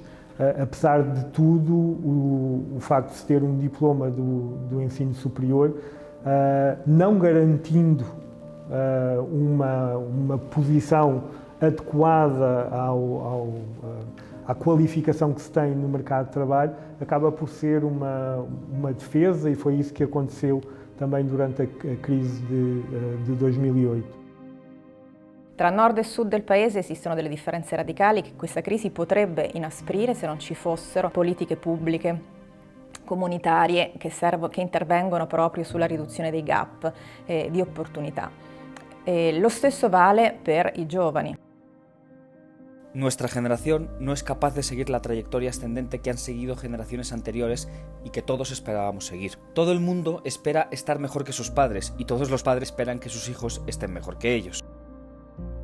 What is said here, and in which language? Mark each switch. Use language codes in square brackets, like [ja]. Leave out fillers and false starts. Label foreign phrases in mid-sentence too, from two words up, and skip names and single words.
[pt] Apesar de tudo, o facto de se ter um diploma do ensino superior não garantindo uma posição adequada à qualificação que se tem no mercado de trabalho, acaba por ser uma defesa, e foi isso que aconteceu também durante a crise de 2008. [it] Tra nord e sud del paese esistono delle differenze radicali che questa crisi potrebbe inasprire se non ci fossero politiche pubbliche comunitarie che intervengono proprio sulla riduzione dei gap di opportunità. Lo stesso vale per i giovani. [es] Nuestra generación no es capaz de seguir la trayectoria ascendente que han seguido generaciones anteriores y que todos esperábamos seguir. Todo el mundo espera estar mejor que sus padres y todos los padres esperan que sus hijos estén mejor que ellos.